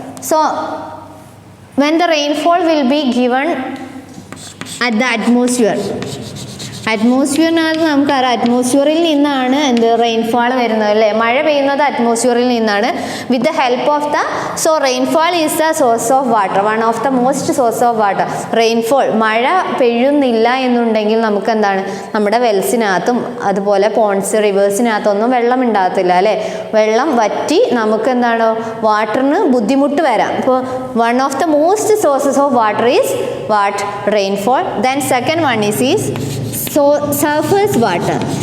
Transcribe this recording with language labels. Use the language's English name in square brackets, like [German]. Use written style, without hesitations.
[English] So when the rainfall will be given at the atmosphere [Malayalam] നമുക്കറിയാം അറ്റ്മോസ്ഫിയറിൽ നിന്നാണ് rainfall വരുന്നത് അല്ലേ. മഴ പെയ്യുന്നത് അറ്റ്മോസ്ഫിയറിൽ നിന്നാണ്. [English] With the help of so rainfall is the source of water, one of the most source of water. [Malayalam] Rainfall മഴ പെയ്യുന്നില്ല എന്നുണ്ടെങ്കിൽ നമുക്ക് എന്താണ് നമ്മുടെ വെൽസിനകത്തും അതുപോലെ പോൺസ് റിവേഴ്സിനകത്തൊന്നും വെള്ളം ഉണ്ടാകത്തില്ല അല്ലേ. വെള്ളം വറ്റി നമുക്ക് എന്താണ് വാട്ടറിന് ബുദ്ധിമുട്ട് വരാം. [English] അപ്പോൾ one of the most sources of water is rainfall. Then second one is surface water.